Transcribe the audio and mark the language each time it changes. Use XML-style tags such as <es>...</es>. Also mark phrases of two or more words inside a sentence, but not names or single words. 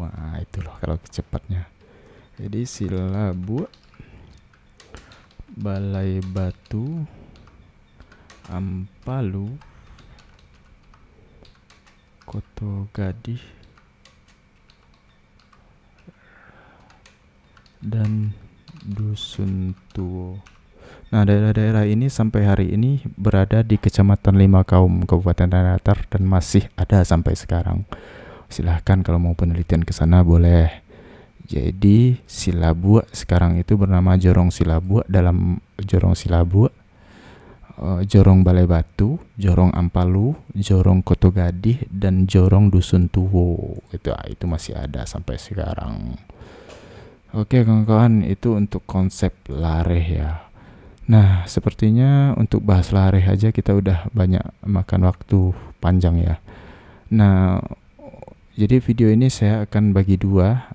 <id>Nah, itu loh kalau cepatnya. Jadi Silabu, Balai Batu, Ampalu, Koto Gadih, dan Dusun Tuwo. Nah, daerah-daerah ini sampai hari ini berada di Kecamatan Lima Kaum, Kabupaten Tanah Datar, dan masih ada sampai sekarang. Silahkan kalau mau penelitian ke sana boleh. Jadi Silabua sekarang itu bernama Jorong Silabua. Dalam Jorong Silabua, Jorong Balai Batu, Jorong Ampalu, Jorong Kotogadih, dan Jorong Dusun Tuwo. Itu masih ada sampai sekarang. Oke kawan-kawan, itu untuk konsep lareh ya. Nah, sepertinya untuk bahas lareh aja kita udah banyak makan waktu panjang ya. Nah, jadi video ini saya akan bagi dua.</id>